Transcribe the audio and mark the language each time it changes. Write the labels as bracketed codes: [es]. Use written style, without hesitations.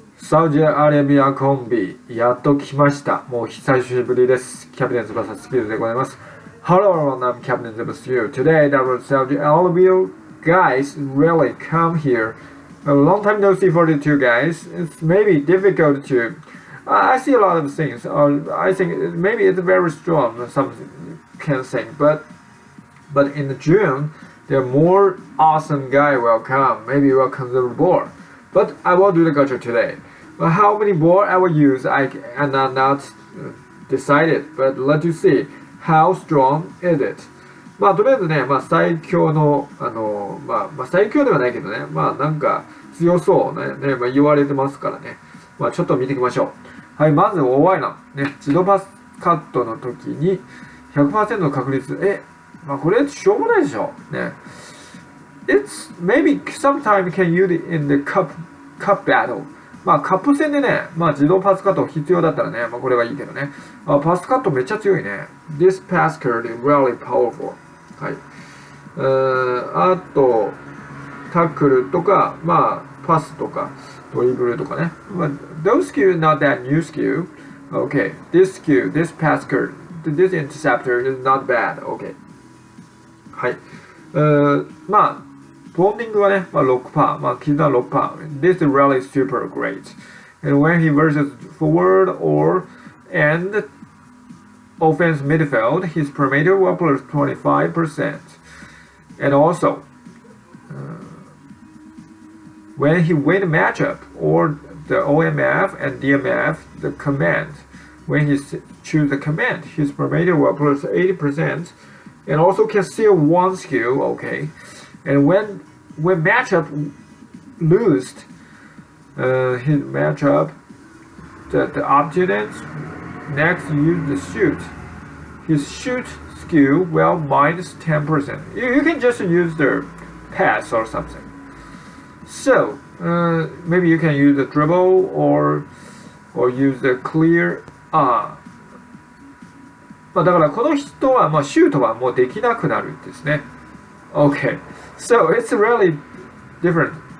[ja] サウジアラビアコンビ、やっと来ました。もう久しぶりです。キャプテン翼スピードでございます。 [en] Hello, I'm Captain Tsubasa. Today, our Saudi Arabia guys really come here. A long time no see for the two guys. It's maybe difficult to. I see a lot of things. I think maybe it's very strong. Some can think, but in June, there are more awesome guy will come. Maybe we'll consider more. But I will do the gacha today. How many more I will use, I am not decided. But let you see. How strong is it? [ja] とりあえずね、最強の、最強ではないけどね、なんか強そうね、言われてますからね。ちょっと見ていきましょう。はい、まず大ワイナー。ね、自動パスカットの時に 100% の確率。これしょうがないでしょ。ね。 [en] It's maybe sometimes can use it in the cup battle. [ja] カップ戦でね、自動パスカット必要だったらね、これはいいけどね。パスカットめっちゃ強いね。 [en] This pass card is really powerful. [ja] はい。あと、タックルとか、パスとか、ドリブルとかね。 [en] Those skills not that new skill. Okay. This skill, this pass card, this interceptor is not bad. Okay. はい。 [ja] ボンディングはね、6%、絆は6%。 [en] This is really super great. And when he versus forward or and offense midfield, his perimeter will plus 25%. And also, when he win a matchup or the OMF and DMF, the command, when he choose the command, his perimeter will plus 80%. And also can steal one skill, okay. And when matchup lost, his matchup, the opponent next use the shoot. His shoot skill will minus 10%. You can just use the pass or something. So maybe you can use the dribble or use the clear. [ja] だからこの人はシュートはもうできなくなるんですね。 [en] Okay, so it's really different.